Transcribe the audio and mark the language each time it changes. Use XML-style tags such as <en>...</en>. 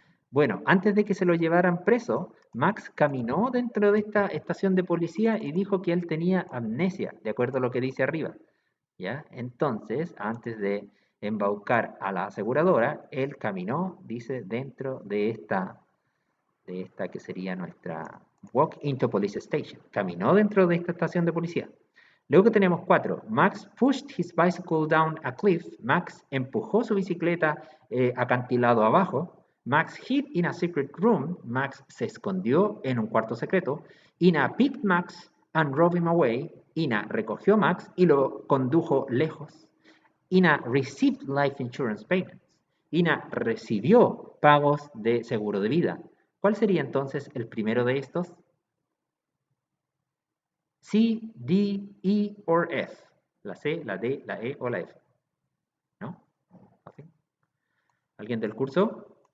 <es>Bueno, antes de que se lo llevaran preso, Max caminó dentro de esta estación de policía y dijo que él tenía amnesia, de acuerdo a lo que dice arriba. ¿Ya? Entonces, antes de embaucar a la aseguradora, él caminó, dice, dentro de esta que sería nuestra</es> <en>walk into police station.</en> <es>Caminó dentro de esta estación de policía. Luego tenemos 4.</es> <en>Max pushed his bicycle down a cliff.</en> <es>Max empujó su bicicleta acantilado abajo.</es> <en>Max hid in a secret room.</en> <es>Max se escondió en un cuarto secreto.</es> <en>Ina picked Max and drove him away.</en> <es>Ina recogió a Max y lo condujo lejos.</es> <en>Ina received life insurance payments.</en> <es>Ina recibió pagos de seguro de vida. ¿Cuál sería entonces el primero de estos? C, D, E o F. La C, la D, la E o la F. ¿No? ¿Así? ¿Alguien del curso?</es>